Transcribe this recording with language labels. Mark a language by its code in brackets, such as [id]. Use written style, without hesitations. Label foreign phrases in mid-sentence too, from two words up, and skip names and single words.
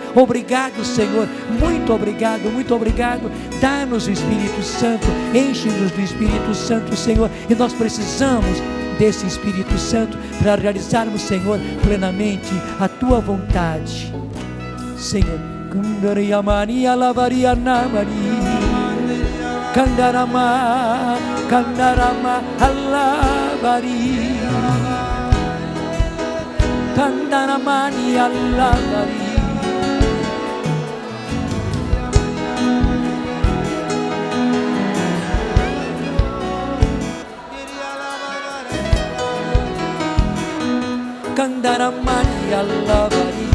[pt] Obrigado, Senhor, muito obrigado, muito obrigado. Dá-nos o Espírito Santo, enche-nos do Espírito Santo, Senhor, e nós precisamos desse Espírito Santo para realizarmos, Senhor, plenamente a Tua vontade, Senhor. Kandaria Maria Lavaria Namari Kandarama Alavari Kandaramani Alavari Kandaramani Alavari